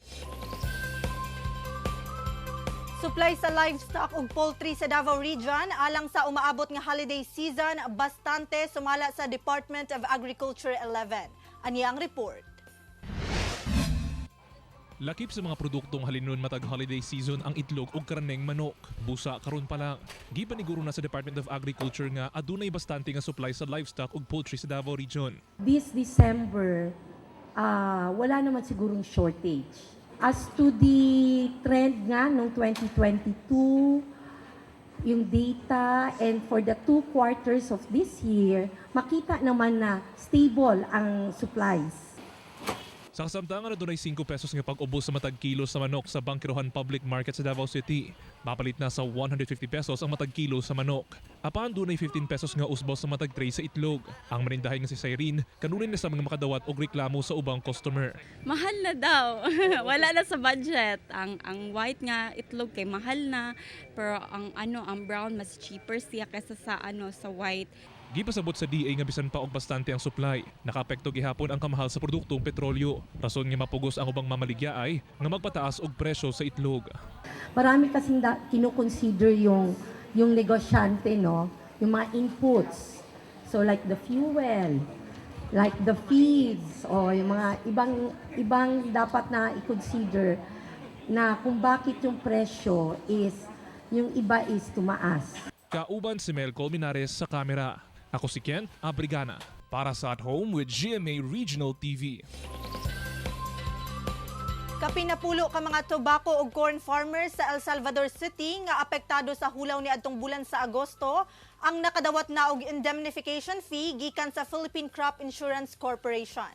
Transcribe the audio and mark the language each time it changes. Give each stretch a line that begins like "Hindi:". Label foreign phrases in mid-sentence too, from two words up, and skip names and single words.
Cebuano: Supply sa livestock ug poultry sa Davao Region alang sa umaabot nga
English: holiday season
Cebuano: bastante sumala sa Department of Agriculture 11. Ani ang report. Lakip sa mga produktong halinon matag
English: holiday season
Cebuano: ang itlog ug karneng manok. Busa karon pa lang. Gipaniguro na sa Department of Agriculture nga adunay bastante nga supply sa livestock ug poultry sa Davao Region.
English: This December,
Filipino: wala naman sigurong shortage.
English: As to the trend
Filipino: nga noong 2022, yung
English: data and for the 2 quarters of this year,
Filipino: makita naman na stable ang supplies.
Cebuano: Sa kasamtangan adunay 5 pesos nga pag-ubos sa matag kilo sa manok sa Bangkirohan Public Market sa Davao City. Mapalit na sa 150 pesos ang matag kilo sa manok. Apan dunay 15 pesos nga usbos sa matag tray sa itlog. Ang manindahay nga si Cyrene kanunin na sa mga makadawat og reklamo sa ubang customer. Mahal na daw. Wala na sa budget. Ang white nga itlog kay mahal na, pero ang brown mas cheaper siya kaysa sa sa white. Gipasabot sa DA nga bisan pa og bastante ang supply. Nakaapekto gihapon ang kamahal sa produktong petrolyo. Rason nga mapugos ang ubang mamaligya ay nga magpataas og presyo sa itlog.
Filipino: Marami kasing kino-consider yung negosyante, no? Yung mga
English: inputs. So like the fuel, like the feeds,
Filipino: o yung mga ibang dapat na i-consider na kung bakit yung presyo is, yung iba is tumaas.
Cebuano: Kauban si Mel Colmenares sa kamera. Ako si Kent Abrigana para sa At Home with GMA Regional TV. Kapinapulo ka mga tobacco ug
English: corn farmers
Cebuano: sa El Salvador City nga apektado sa hulaw ni adtong bulan sa Agosto ang nakadawat na og
English: indemnification fee
Cebuano: gikan sa Philippine Crop Insurance Corporation.